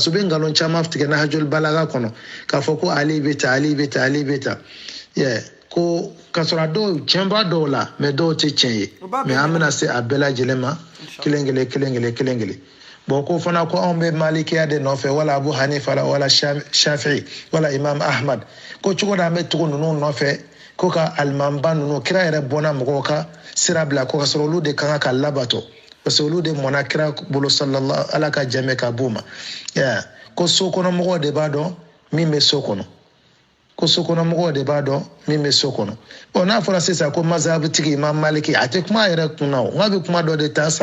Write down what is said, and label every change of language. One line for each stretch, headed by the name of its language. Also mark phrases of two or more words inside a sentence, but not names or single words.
Bambara: que bɛ ngalon caman tigɛ na hajjul balaga kɔnɔ k'a fɔ ko ali bɛ ta ko ka sɔrɔ a dɔw tiɲɛba dɔw la mais dɔw tɛ tiɲɛ ye mais an bɛna se a bɛɛ lajɛlen ma kelen kelen bon ko fana ko anw bɛ malikiya de nɔfɛ wala abu hanifa la wala shafi'i wala imam ahmad ko cogo da an bɛ tugu ninnu nɔfɛ ko ka alimamba ninnu kira yɛrɛ bɔnna mɔgɔw ka sira bila ko ka sɔrɔ olu de kan ka labato
French: parce que
Bambara: olu de mɔna kira bolo sallallahu ala ka jɛmɛ ka b'u ma ko so kɔnɔ mɔgɔw de b'a dɔn min bɛ so kɔnɔ min bɛ so kɔnɔ bon n'a fɔra sisan ko mazhabitigi imam maliki a tɛ kuma yɛrɛ kunna o nka bɛ kuma dɔ de ta